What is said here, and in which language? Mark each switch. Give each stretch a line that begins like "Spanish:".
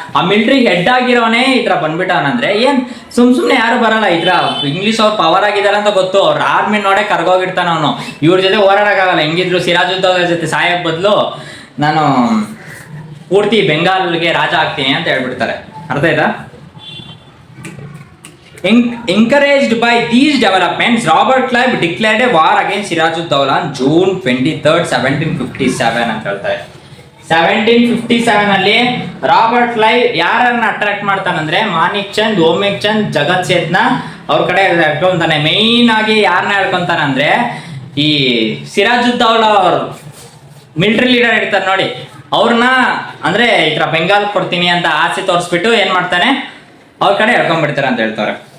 Kannada: ಆ military head ಆಗಿರೋನೇ ಈ ತರ ಬಂದ್ಬಿಟ್ಟವನಂದ್ರೆ ಏನ್ ಸುಮ್ನೆ ಯಾರು ಬರಲ್ಲ. ಈ ತರ ಇಂಗ್ಲಿಷ್ ಅವ್ರು ಪವರ್ ಆಗಿದಾರೆ ಅಂತ ಗೊತ್ತು, ಅವ್ರ ಆರ್ಮಿ ನೋಡೇ ಕರ್ಗೋಗಿರ್ತಾನ ಅವನು. ಇವ್ರ ಜೊತೆ ಹೋರಾಡಕ್ಕಾಗಲ್ಲ. ಹೆಂಗಿದ್ರು ಸಿರಾಜುದ್ದೌಲಾ ಜೊತೆ ಸಾಯಕ್ ಬದಲು ನಾನು ಪೂರ್ತಿ ಬೆಂಗಾಲ್ಗೆ ರಾಜ ಆಗ್ತೀನಿ ಅಂತ ಹೇಳ್ಬಿಡ್ತಾರೆ. ಅರ್ಥ ಆಯ್ತಾ?
English: Encouraged by these developments, Robert Clive declared a war against Sirajuddaulah on June 23rd, 1757
Kannada: ಅಂತ ಹೇಳ್ತಾರೆ. 1757 ಅಲ್ಲಿ ರಾಬರ್ಟ್ ಕ್ಲೈವ್ ಯಾರನ್ನ ಅಟ್ರಾಕ್ಟ್ ಮಾಡ್ತಾನಂದ್ರೆ ಮಾನಿಕ್ ಚಂದ್, ಓಮಿಕ್ ಚಂದ್, ಜಗತ್ ಸೇತ್ನ ಅವ್ರ ಕಡೆ ಹೇಳ್ಕೊಂತಾನೆ. ಮೇಯ್ನ್ ಆಗಿ ಯಾರನ್ನ ಹೇಳ್ಕೊಂತಾನಂದ್ರೆ ಈ ಸಿರಾಜುದ್ದೌಲಾ ಅವರು ಮಿಲಿಟರಿ ಲೀಡರ್ ಇರ್ತಾರೆ ನೋಡಿ, ಅವ್ರನ್ನ ಅಂದ್ರೆ ಈ ತರ ಬೆಂಗಾಲ್ ಕೊಡ್ತೀನಿ ಅಂತ ಆಸೆ ತೋರಿಸ್ಬಿಟ್ಟು ಏನ್ ಮಾಡ್ತಾನೆ, ಅವ್ರ ಕಡೆ ಹೇಳ್ಕೊಂಡ್ಬಿಡ್ತಾರೆ ಅಂತ ಹೇಳ್ತಾರೆ.